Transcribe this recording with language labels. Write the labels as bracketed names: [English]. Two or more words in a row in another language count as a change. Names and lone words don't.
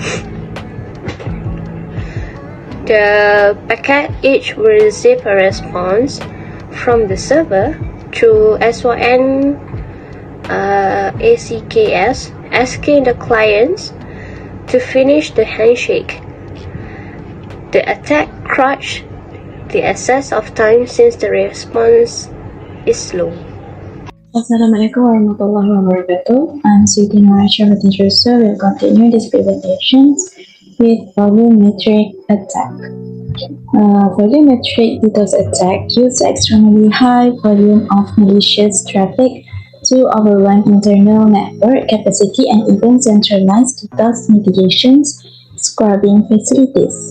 [English] The packet each will receive a response from the server through SYN ACKs, asking the clients to finish the handshake. The attack crushed the excess of time since the response is slow. [Arabic] السلام عليكم ورحمة الله وبركاته. [English] I'm Sweetie Noraisha Hatijuso. We'll continue this presentation with volumetric attack. Volumetric DDoS attack use extremely high volume of malicious traffic to overrun internal network capacity and even centralized DDoS mitigations scrubbing facilities.